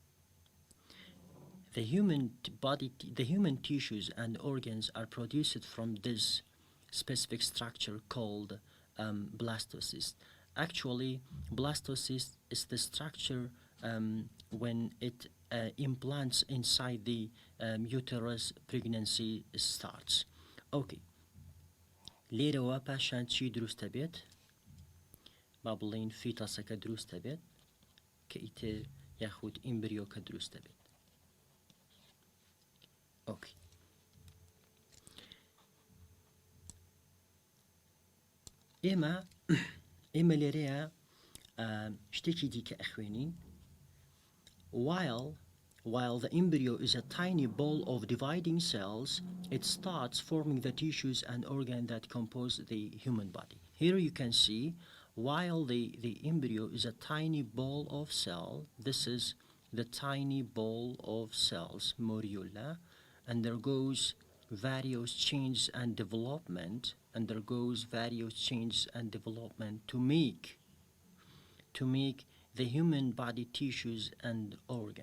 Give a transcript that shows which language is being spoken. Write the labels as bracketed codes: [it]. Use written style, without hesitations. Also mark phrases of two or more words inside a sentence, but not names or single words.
[en] The human tissues and organs are produced from this specific structure called blastocyst. Actually, blastocyst is the structure when it implants inside the uterus, pregnancy starts. [ckb] لێرەوە پاشان چی دروستە بێت؟ با بڵێن فیتەسەکە دروستە بێت کە ئیتر یاخود ئیمبریۆکە دروستە بێت. ئێمە لێرەیە شتێکی دیکە ئەخوێنین. [en] While the embryo is a tiny ball of dividing cells, it starts forming the tissues and organs that compose the human body. Here you can see, while the embryo is a tiny ball of cell, this is the tiny ball of cells, morula, undergoes various changes and development, to make the human body tissues and organ.